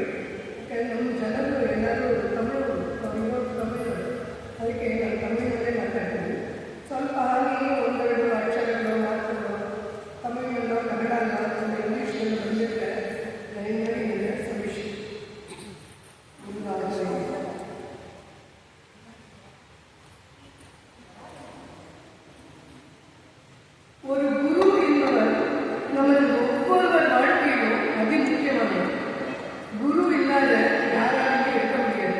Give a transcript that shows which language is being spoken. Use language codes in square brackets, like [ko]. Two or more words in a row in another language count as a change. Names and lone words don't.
[kn] ಯಾಕಂದರೆ ನಮ್ಮ ಜನರು ಎಲ್ಲರೂ ತಮಿಳು ಅದಕ್ಕೆ ನಾನು ತಮಿಳಿನಲ್ಲೇ ಮಾತಾಡ್ತೀನಿ. ಸ್ವಲ್ಪ ಹಾಗೆ ಒಂದೆರಡು ಅಕ್ಷರಗಳು ಮಾತುಗಳು ತಮಿಳಿನಲ್ಲೋ ಕನ್ನಡಲ್ಲೋ ಒಂದು ಇಂಗ್ಲೀಷ್ನಲ್ಲಿ ಬಂದಿದ್ದರೆ ನನಗೆ ಸಮೀಕ್ಷೆ [ta] ஒரு குரு என்பவர் நமது ஒவ்வொருவர் வாழ்க்கையிலும் அதி முக்கியமானது. குரு இல்லாத யாராலையும் இருக்க முடியாது.